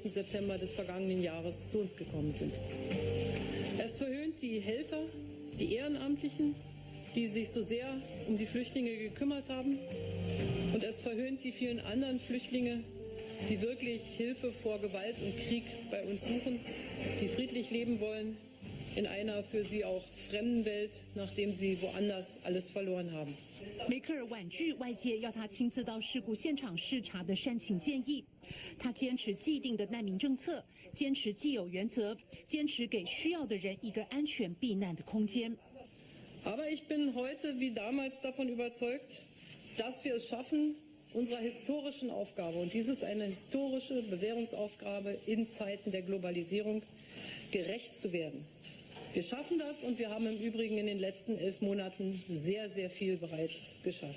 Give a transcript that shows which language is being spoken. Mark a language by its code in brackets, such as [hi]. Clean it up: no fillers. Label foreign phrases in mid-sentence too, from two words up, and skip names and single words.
[de] September des vergangenen Jahres zu uns gekommen sind. Es verhöhnt die Helfer, die Ehrenamtlichen, die sich so sehr um die Flüchtlinge gekümmert haben. Und es verhöhnt die vielen anderen Flüchtlinge, die wirklich Hilfe vor Gewalt und Krieg bei uns suchen, die friedlich leben wollen in einer für sie auch fremden Welt, nachdem sie woanders alles verloren haben. [zh] 梅克尔婉拒外界要他亲自到事故现场视察的煽情建议，他坚持既定的难民政策，坚持既有原则，坚持给需要的人一个安全避难的空间。 [de] Aber ich bin heute wie damals davon überzeugt, dass wir es schaffen, unserer historischen Aufgabe, und dies ist eine historische Bewährungsaufgabe in Zeiten der Globalisierung, gerecht zu werden. Wir schaffen das, und wir haben im Übrigen in den letzten 11 Monaten sehr, sehr viel bereits geschafft.